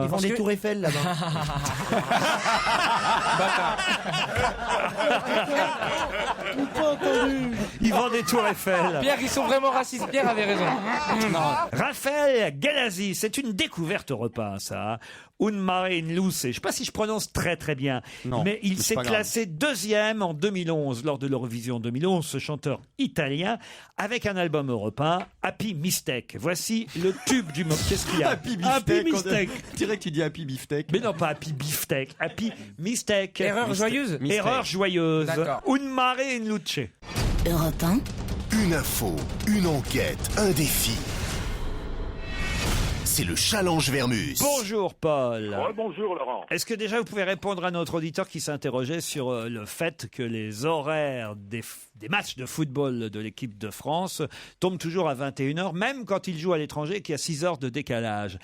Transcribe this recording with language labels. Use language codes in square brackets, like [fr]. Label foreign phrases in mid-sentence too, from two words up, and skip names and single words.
[fr] Ils vendent des tours Eiffel là-bas. Pas entendu. Ils vendent des tours Eiffel. Pierre, ils sont vraiment racistes. Pierre avait raison. Raphaël Galazzi, c'est une découverte au repas, ça. Un mare in luce. Je ne sais pas si je prononce très très bien, Non, mais il c'est s'est pas grave. classé 2e en 2011 lors de l'Eurovision 2011, ce chanteur italien, avec un album européen, Happy Mistake. Voici le tube du moment. Qu'est-ce qu'il y a? Happy Happy Beefsteak. Mistake. On dirait que tu dis Happy Beefsteak. Mais non, pas Happy Beefsteak, Happy Mistake. Erreur joyeuse. Erreur joyeuse. D'accord. Un mare in luce. Europe 1, Une info, une enquête, un défi. C'est le challenge Vermus. Bonjour Paul. Bonjour Laurent. Est-ce que déjà vous pouvez répondre à notre auditeur qui s'interrogeait sur le fait que les horaires des matchs de football de l'équipe de France tombent toujours à 21h, même quand ils jouent à l'étranger et qu'il y a 6 heures de décalage?